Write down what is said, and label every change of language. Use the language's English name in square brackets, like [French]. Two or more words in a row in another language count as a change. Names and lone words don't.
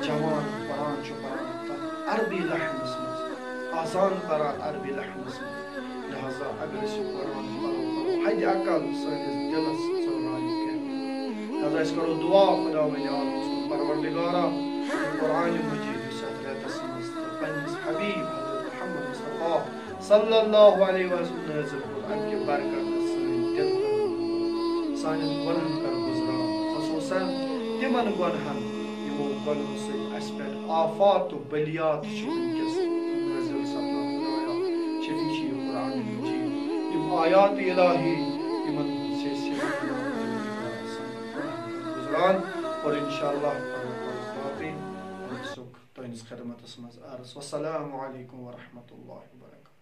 [Kashmiri] جوان قرآن چھُ پران تتھ عربی لحنس منٛز آسان کران عربی لحنس منٛز لہذا اگر أسۍ یہِ قرآن پرو حدِ اقل سٲنِس دلس ژٔلرایہِ کینٛہہ لہذا أسۍ کرو دعا خدا ولی عالمس کُن پروردگارا یہِ قرآن مجیٖد یُس یتھ رٮ۪تس منٛز تہٕ پننِس حبیٖب حضرت محمد مصطفیٰ [Arabic] صلی اللہ علیہ وسلم [Kashmiri] نٲزِل کوٚر امہِ کہِ برکتہٕ سٲنۍ دل کر سانٮ۪ن گۄنہن کر گُزران خصوٗصن تِمن گۄنہن یِمو گۄنہو سۭتۍ اسہِ پٮ۪ٹھ آفات و بلیات چھِ وٕنکٮ۪س نٲزِل سپدان خدایا شفیع یہِ قرآن مجیٖد یِم آیات الہی یِمن چھِ أسۍ گُزران اور انشاءاللہ باقٕے تُہنٛدِس خدمتس منٛز عرض [Arabic] والسلام علیکم ورحمۃ اللہ وبرکاتہ.